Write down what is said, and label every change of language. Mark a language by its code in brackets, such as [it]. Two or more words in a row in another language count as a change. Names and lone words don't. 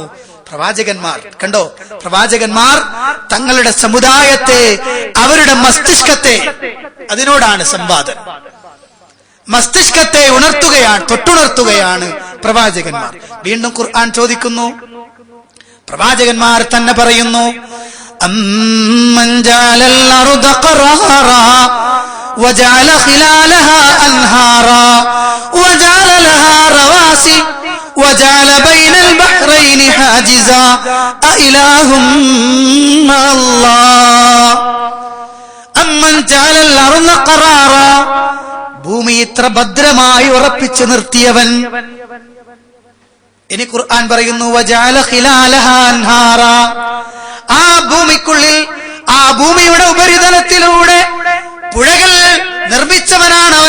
[ml] പ്രവാചകന്മാർ കണ്ടോ, പ്രവാചകന്മാർ തങ്ങളുടെ സമുദായത്തെ, അവരുടെ മസ്തിഷ്കത്തെ, അതിനോടാണ് സംവാദം, മസ്തിഷ്കത്തെ ഉണർത്തുകയാണ്, തൊട്ടുണർത്തുകയാണ് പ്രവാചകന്മാർ. വീണ്ടും ഖുർആൻ ചോദിക്കുന്നു, പ്രവാചകന്മാർ തന്നെ പറയുന്നു, [ar] أمن جعل الأرض قرارا وجعل خلالها أنهارا وجعل لها رواسي وجعل بين البحرين حاجزا أإله مع الله أمن جعل الأرض قرارا, [ml] ഭൂമി ഇത്ര ഭദ്രമായി ഉറപ്പിച്ചു നിർത്തിയവൻ. ഇനി ഖുർആൻ പറയുന്നു, [ar] وجعل خلالها أنهارا, [ml] ആ ഭൂമിക്കുള്ളിൽ, ആ ഭൂമിയുടെ ഉപരിതലത്തിലൂടെ പുഴകൾ നിർമ്മിച്ചവനാണവൻ.